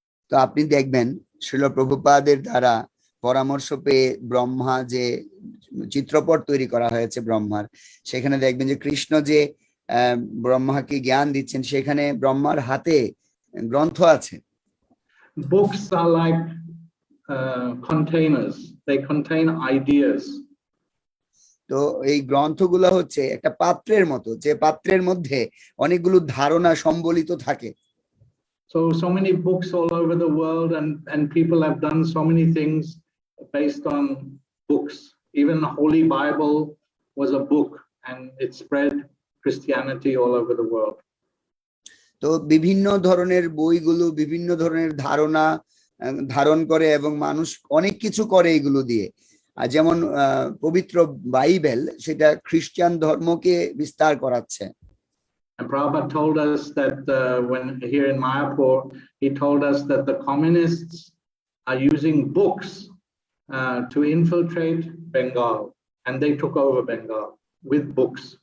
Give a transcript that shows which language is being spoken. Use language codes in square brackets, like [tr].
[bn] তো আপনি দেখবেন শ্রীল প্রভুপাদের দ্বারা পরামর্শ পেয়ে ব্রহ্মা যে চিত্রপট তৈরি করা হয়েছে ব্রহ্মার, সেখানে দেখবেন যে কৃষ্ণ যে ব্রহ্মাকে জ্ঞান দিচ্ছেন সেখানে ব্রহ্মার হাতে গ্রন্থ আছে। [en] Books are like containers. They contain ideas. [bn] তো এই গ্রন্থগুলো হচ্ছে একটা পাত্রের মতো, যে পাত্রের মধ্যে অনেকগুলো ধারণা সম্বলিত থাকে। [en] So many books all over the world, and people have done so many things based on books. Even the Holy Bible was a book, and it spread Christianity all over the world. [bn] তো বিভিন্ন ধরনের বইগুলো বিভিন্ন ধরনের ধারণা ধারণ করে এবং মানুষ অনেক কিছু করে এগুলো দিয়ে। আর যেমন পবিত্র বাইবেল সেটা খ্রিস্টান ধর্মকে বিস্তার করাচ্ছে। [en] And Prabhupada told us that when here in Mayapur, he told us that the communists are using books to infiltrate Bengal, and they took over Bengal with books.